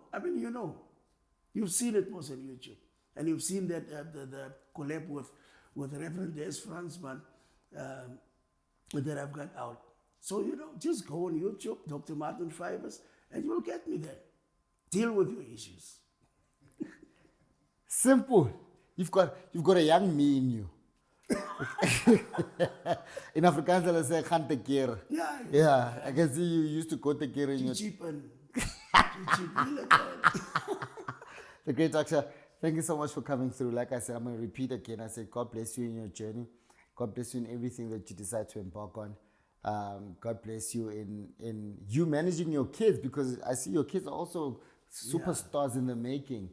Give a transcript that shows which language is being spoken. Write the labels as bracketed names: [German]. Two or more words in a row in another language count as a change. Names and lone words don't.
[English] I mean, you know, you've seen it most on YouTube. And you've seen that the collab with Reverend Des Fransman that I've got out. So, you know, just go on YouTube, Dr. Martin Faywers, and you'll get me there. Deal with your issues. Simple. You've got a young me in you. In Afrikaans, they say, [Afrikaans] "Gaan te keer." [English] Yeah. I can see you used to go [Afrikaans] te keer [English] in your... The great doctor. Thank you so much for coming through. Like I said, I'm going to repeat again. I said, God bless you in your journey. God bless you in everything that you decide to embark on. God bless you in you managing your kids, because I see your kids are also superstars in the making.